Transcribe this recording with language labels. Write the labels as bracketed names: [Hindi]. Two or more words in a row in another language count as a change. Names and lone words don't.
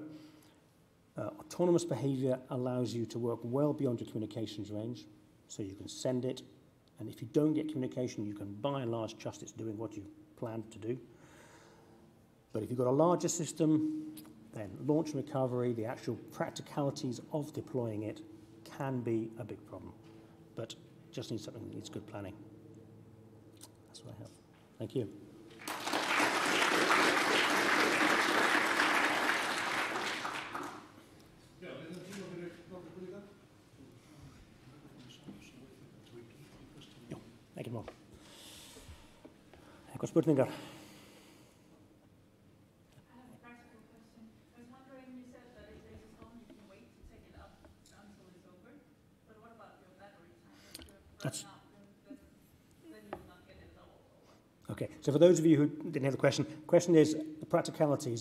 [English] Autonomous behavior allows you to work well beyond your communications range, so you can send it, and if you don't get communication, you can by and large trust it's doing what you planned to do. But if you've got a larger system, then launch and recovery, the actual practicalities of deploying it can be a big problem. But just needs something that needs good planning. That's what I have. Thank you. [Icelandic] Ekki mál. Eitthvað spurningar? [English] Okay, so for those of you who didn't hear the question is the practicalities.